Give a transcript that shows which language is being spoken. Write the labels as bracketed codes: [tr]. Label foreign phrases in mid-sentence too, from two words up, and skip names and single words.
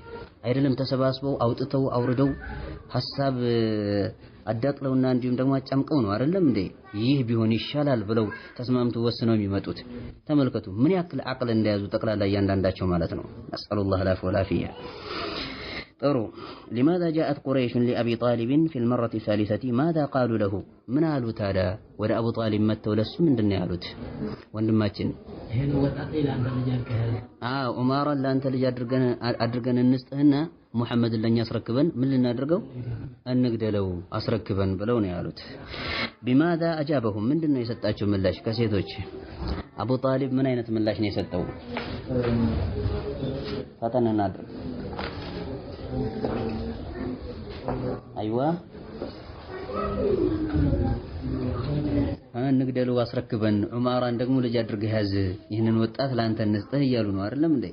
[am] አይደለም። ተሰባስበው አውጥተው አውርደው ሐሳብ አዳቅለውና እንዲሁም ደግሞ አጫምቀው ነው አይደለም እንዴ? ይህ ቢሆን ይሻላል ብለው ተስማምተው ወስነው የሚመጡት። ተመልከቱ ምን ያክል አቅል እንደያዙ ጠቅላላ እያንዳንዳቸው ማለት ነው። [ar] نسأل الله العفو والعافية። [am] ጥሩ [ar] لماذا جاءت قريش لأبي طالب في المرة الثالثة ماذا قالوا له من قالوا [am] ታዲያ ወደ አቡ ጣሊብ መተው ለሱ ምንድነው ያሉት? ወንድማችን ይሄን ወጣት ለአንተ ልጅ አድርገህ ዑማራን ለአንተ ልጅ አድርገን እንስጥህና ሙሐመድን ለኛ አስረክበን ምን ልናደርገው እንግደለው አስረክበን ብለው ነው ያሉት። [ar] بماذا أجابهم [am] ምንድነው የሰጣቸው ምላሽ? ከሴቶች አቡ ጣሊብ ምን አይነት ምላሽ ነው የሰጠው? ፈተናና አድርግ አይዋ እንግደለው አስረክበን ዑማራን ደግሞ ልጅ አድርገህ ያዝ ይህንን ወጣት ላንተ እንስጥህ እያሉ ነው አይደለም እንዴ?